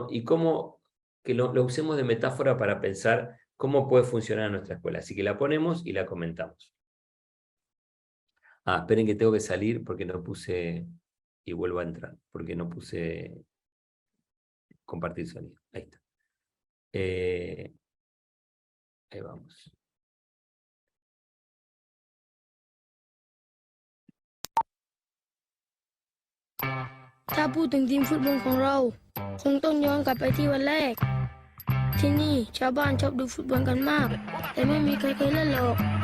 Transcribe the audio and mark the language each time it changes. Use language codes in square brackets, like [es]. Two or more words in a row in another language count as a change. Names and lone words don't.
[es] Y que lo usemos de metáfora para pensar cómo puede funcionar nuestra escuela. Así que la ponemos y la comentamos. Esperen que tengo que salir porque no puse, y vuelvo a entrar, porque no puse compartir sonido. Ahí está. Ahí vamos. [th] ถ้าพูดถึงทีมฟุตบอลของเราคงต้องย้อนกลับไปที่วันแรกที่นี่ชาวบ้านชอบดูฟุตบอลกันมากแต่ไม่มีใครเคยเล่นหรอก